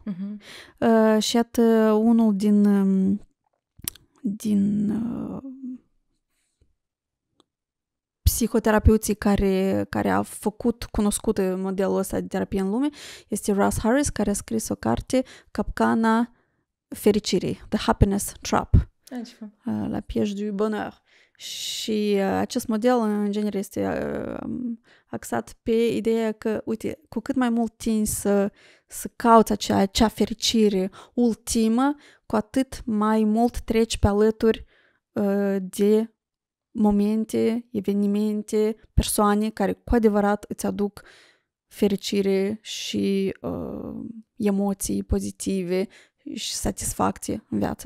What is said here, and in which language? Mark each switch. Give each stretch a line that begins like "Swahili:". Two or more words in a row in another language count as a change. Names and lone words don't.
Romanian: Și iată unul din psihoterapeuții care a făcut cunoscut modelul ăsta de terapie în lume este Russ Harris, care a scris o carte, Capcana fericirii, The Happiness Trap, la piège du bonheur. Și acest model, în genere, este axat pe ideea că, uite, cu cât mai mult tinzi să cauți acea fericire ultimă, cu atât mai mult treci pe alături de momente, evenimente, persoane care cu adevărat îți aduc fericire și emoții pozitive și satisfacție în viață.